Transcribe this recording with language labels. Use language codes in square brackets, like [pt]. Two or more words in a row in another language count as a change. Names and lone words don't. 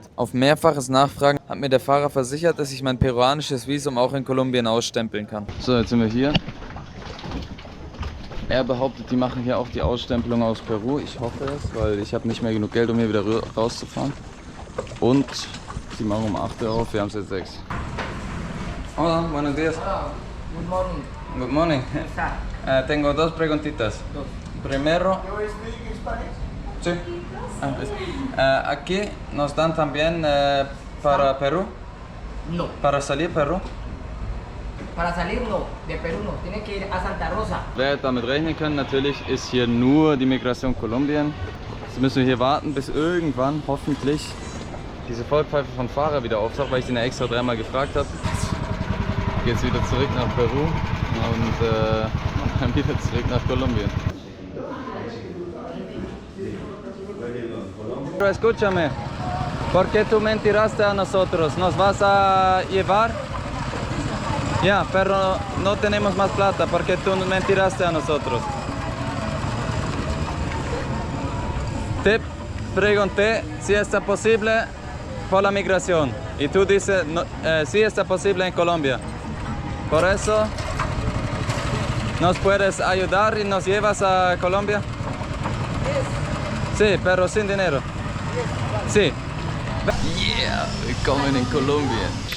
[de] Auf mehrfaches Nachfragen hat mir der Fahrer versichert, dass ich mein peruanisches Visum auch in Kolumbien ausstempeln kann. So, jetzt sind wir hier. Er behauptet, die machen hier auch die Ausstempelung aus Peru. Ich hoffe es, weil ich habe nicht mehr genug Geld, um hier wieder rauszufahren. Und sie machen um 8 Uhr auf, wir haben es jetzt 6. [es] Hola, buenos días. [en] Good morning. Good morning. [es] Tengo dos preguntitas. Primero... Sí. Aquí nos dan también para Perú. No. Para salir Perú. Para salir no, de Perú no, tiene que ir a Santa Rosa. [de] Wer damit rechnen kann, natürlich ist hier nur die Migration Kolumbien. Jetzt müssen wir hier warten, bis irgendwann hoffentlich diese Vollpfeife von Fahrer wieder auftaucht, weil ich den ja extra 3-mal gefragt habe. Jetzt wieder zurück nach Peru und dann wieder zurück nach Kolumbien. [es] Pero escúchame, ¿por qué tú mentiraste a nosotros? ¿Nos vas a llevar? Ya, pero no tenemos más plata porque tú mentiraste a nosotros. Te pregunté si está posible por la migración y tú dices no, sí está posible en Colombia. Por eso, ¿nos puedes ayudar y nos llevas a Colombia? Sí, pero sin dinero. Sí. [de] Yeah, willkommen in Kolumbien.